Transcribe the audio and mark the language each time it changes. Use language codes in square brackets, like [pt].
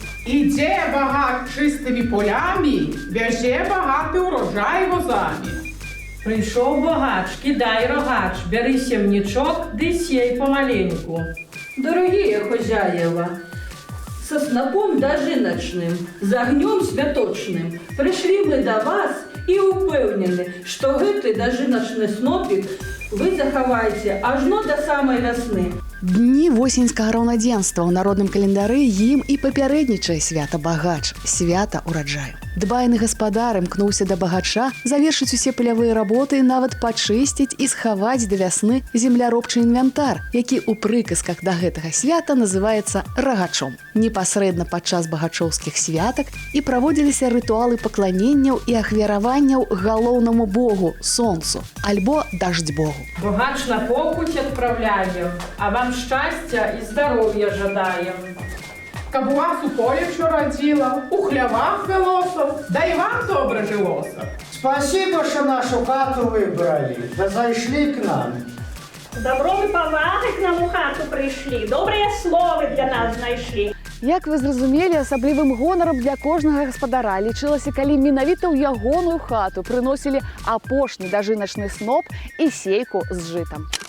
[uk] Іде багач чистими полями, вяже багатий урожай возами. Прийшов богач, кидай рогач, бери сівничок, ди сей помаленьку. [ru] Дорогие хозяева, со снопом дожиночным, з огнем святочным пришли мы до вас и упевнены, что гэты дожиночный снопик вы захаваете ажно до самой весны. [be] Дні восеньскага раўнадзенства ў народным календары ім і папярэднічае свята багач, свята ураджаю. Дбайны гаспадар імкнуўся да багача завершыць усе палявыя работы і нават пачысціць і схаваць да вясны земляробчы інвентар, які ў прыказках да гэтага свята называецца рагачом. Непасрэдна падчас багачоўскіх святак і праводзіліся рытуалы пакланенняў і ахвяраванняў галоўнаму богу сонцу альбо даждь-богу. [ru] Богач на покуть отправляем, а вам счастья и здоровья жадаем. [be] Каб у вас у полі що радзіла, у хлявах велоса, да і вам добре жилося. [ru] Спасибо, что нашу хату выбрали, да зайшли к нам. [uk] Добро ви поваги к нам у хату прийшли, добрі слови для нас знайшли. [be] Як вы зразумелі, асаблівым гонарам для кожнага гаспадара лічылася, калі менавіта ў ягоную хату прыносілі апошні дажыначны сноп і сейку з жытам.